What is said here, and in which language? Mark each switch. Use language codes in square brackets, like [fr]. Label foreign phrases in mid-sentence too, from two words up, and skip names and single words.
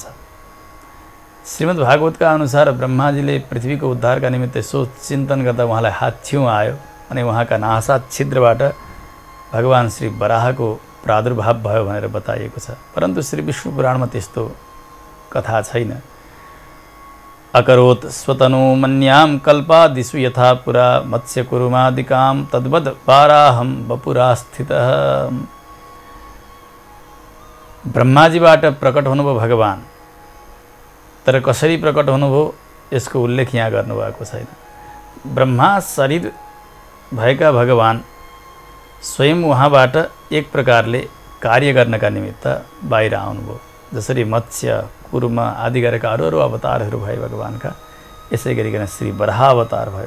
[ne] श्रीमद् भागवतका अनुसार ब्रह्माजीले पृथ्वीको उद्धारका निमित्त यसो चिन्तन गर्दा उहाँलाई हाच्छिउँ आयो अनि उहाँका नासा छिद्रबाट भगवान श्री वराहको प्रादुर्भाव भयो भनेर बताइएको छ। परन्तु श्री विष्णु पुराणमा त्यस्तो कथा छैन। [sa] अकरोत् स्वतनु मन्याम कल्पादिषु यथा पुरा मत्स्य कुरुमादिकाम तद्वद वाराहं वपुरास्थितः। [ne] ब्रह्माजीबाट प्रकट हुनुभयो भगवान, तर कसरी प्रकट हुनुभयो यसको उल्लेख यहाँ गर्नुभएको छैन। ब्रह्मा शरीर भएका भगवान स्वयं उहाँबाट एक प्रकारले कार्य गर्नका निमित्त बाहिर आउनुभयो। जसरी मत्स्य कुर्म आदि गरेका अरू अवतारहरू भए भगवानका, यसै गरिकन श्री वराह अवतार भयो।